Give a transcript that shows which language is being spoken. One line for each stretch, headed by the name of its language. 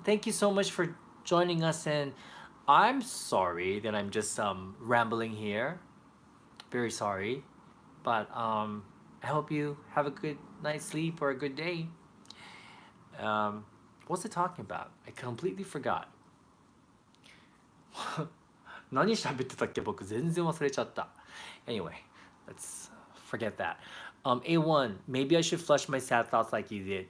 English: Thank you so much for joining us, and I'm sorry that I'm just rambling here. Very sorry, but I hope you have a good night's sleep or a good day. Um, what's it talking about? I completely forgot.
Japanese: 何喋ってたっけ僕全然忘れちゃった
English: Anyway, let's forget that. A1, maybe I should flush my sad thoughts like you did.